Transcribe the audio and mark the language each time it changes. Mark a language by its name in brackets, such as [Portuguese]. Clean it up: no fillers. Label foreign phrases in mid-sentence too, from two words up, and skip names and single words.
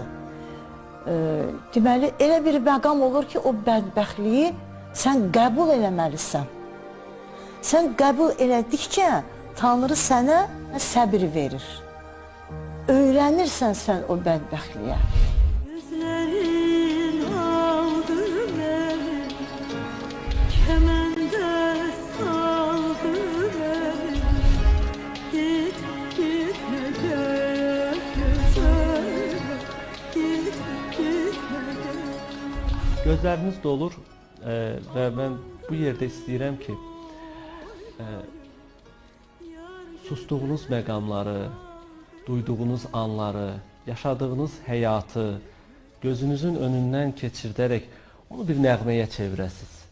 [Azerbaijani] Deməli, elə bir məqam olur ki, o bədbəxtliyi sən qəbul eləməlisən. Sən qəbul elədikcə Tanrı sənə səbir verir. Öyrənirsən sən o bədbəxtliyə. [Turkish] Gözlerin aldı beni, kemende saldı beni. Git, gitme gel güzelim, git, gitme gel. [Azerbaijani] Gözləriniz dolur və mən bu yerdə istəyirəm ki, sustuğunuz məqamları, duyduğunuz anları, yaşadığınız həyatı gözünüzün önündən keçirdərək onu bir nəğməyə çevirəsiniz.